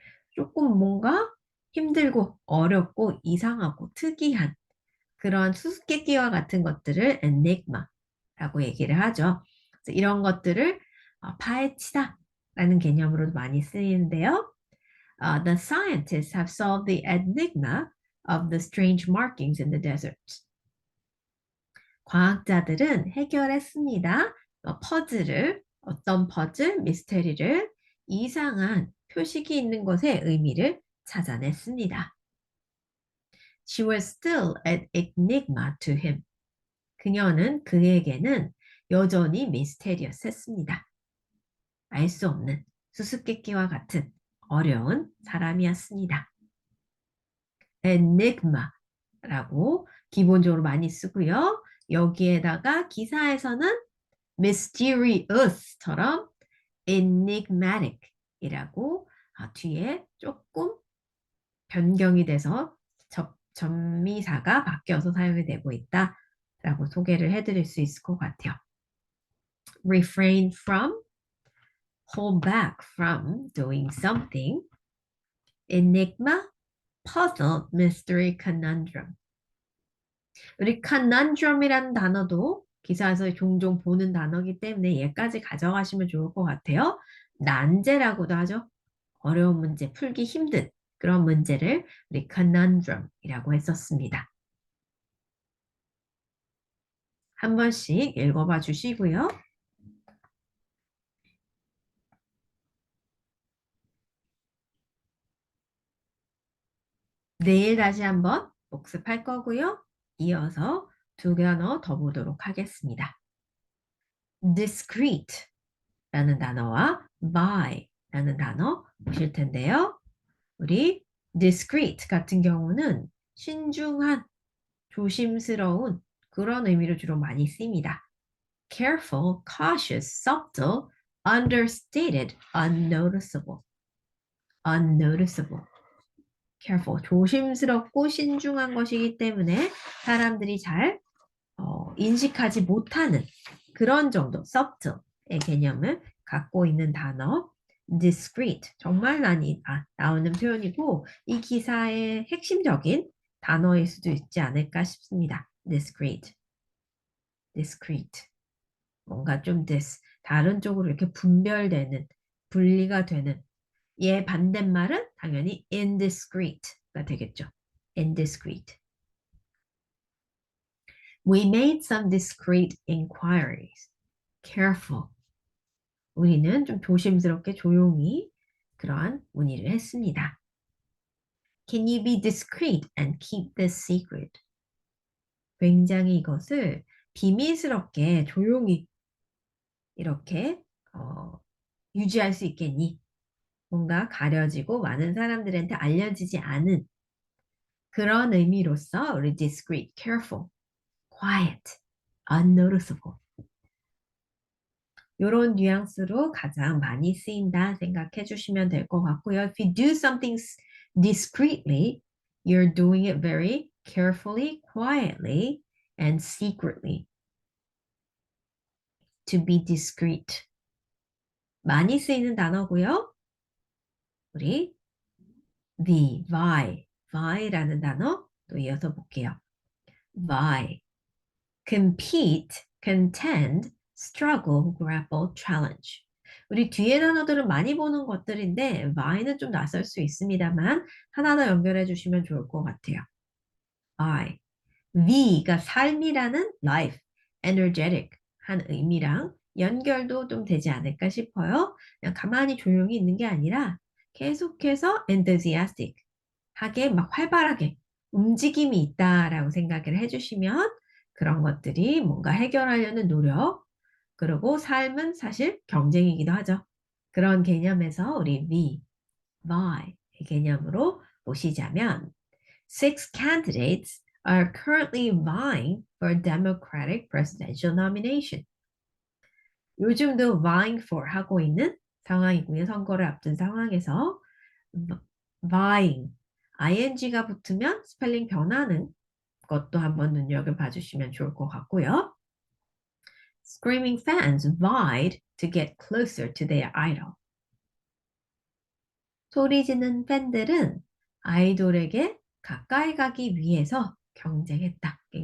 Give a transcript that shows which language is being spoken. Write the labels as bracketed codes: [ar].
[ko] 조금 뭔가 힘들고 어렵고 이상하고 특이한 그런 수수께끼와 같은 것들을 enigma라고 얘기를 하죠. 그래서 이런 것들을 파헤치다 라는 개념으로도 많이 쓰이는데요. [en] The scientists have solved the enigma of the strange markings in the desert. [ko] 과학자들은 해결했습니다. 퍼즐을, 어떤 퍼즐, 미스테리를 이상한 표식이 있는 것의 의미를 찾아냈습니다. [en] She was still an enigma to him. [ko] 그녀는 그에게는 여전히 미스테리어스했습니다. 알 수 없는 수수께끼와 같은 어려운 사람이었습니다. enigma라고 기본적으로 많이 쓰고요. 여기에다가 기사에서는 mysterious처럼 enigmatic이라고 뒤에 조금 변경이 돼서 접미사가 바뀌어서 사용이 되고 있다라고 소개를 해드릴 수 있을 것 같아요. [en] refrain from, hold back from doing something, enigma, puzzle, mystery, conundrum. [ko] 우리 conundrum이라는 단어도 기사에서 종종 보는 단어이기 때문에 얘까지 가져가시면 좋을 것 같아요. 난제라고도 하죠. 어려운 문제, 풀기 힘든 그런 문제를 우리 conundrum이라고 했었습니다. 한 번씩 읽어봐 주시고요. 내일 다시 한번 복습할 거고요. 이어서 두 단어 더 보도록 하겠습니다. discrete라는 단어와 by라는 단어 보실 텐데요. 우리 discreet 같은 경우는 신중한, 조심스러운 그런 의미로 주로 많이 쓰입니다. [en] careful, cautious, subtle, understated, unnoticeable. unnoticeable. [ko] careful, 조심스럽고 신중한 것이기 때문에 사람들이 잘 인식하지 못하는 그런 정도, subtle의 개념을 갖고 있는 단어, discrete, 정말 많이 나오는 표현이고 이 기사의 핵심적인 단어일 수도 있지 않을까 싶습니다. [en] discrete, discrete. [ko] 뭔가 좀 다른 쪽으로 이렇게 분별되는, 분리가 되는 얘 반대말은 당연히 indiscrete가 되겠죠. [en] indiscreet. We made some discreet inquiries. careful. [ko] 우리는 좀 조심스럽게 조용히 그러한 문의를 했습니다. [en] Can you be discreet and keep this secret? [ko] 굉장히 이것을 비밀스럽게 조용히 이렇게 유지할 수 있겠니? 뭔가 가려지고 많은 사람들한테 알려지지 않은 그런 의미로서 우리 discreet, careful, quiet, unnoticeable 이런 뉘앙스로 가장 많이 쓰인다 생각해 주시면 될 것 같고요. [en] If you do something discreetly, you're doing it very carefully, quietly, and secretly. To be discreet. [ko] 많이 쓰이는 단어고요. 우리 vy라는 단어 또 이어서 볼게요. [en] vie, compete, contend, struggle, grapple, challenge. [ko] 우리 뒤에 단어들은 많이 보는 것들인데 vy는 좀 낯설 수 있습니다만 하나 더 연결해 주시면 좋을 것 같아요. vie, V가 삶이라는 life, energetic 한 의미랑 연결도 좀 되지 않을까 싶어요. 그냥 가만히 조용히 있는 게 아니라 계속해서 enthusiastic 하게 막 활발하게 움직임이 있다라고 생각을 해주시면 그런 것들이 뭔가 해결하려는 노력 그리고 삶은 사실 경쟁이기도 하죠. 그런 개념에서 우리 vie 개념으로 보시자면 [en] Six candidates are currently vying for a Democratic presidential nomination. [ko] 요즘도 vying for 하고 있는 상황이고요. 선거를 앞둔 상황에서 vying, ing가 붙으면 스펠링 변하는 것도 한번 눈여겨봐 주시면 좋을 것 같고요. [en] Screaming fans vied to get closer to their idol. [ko] 소리 지는 팬들은 아이돌에게 가까이 가기 위해서 경쟁했다.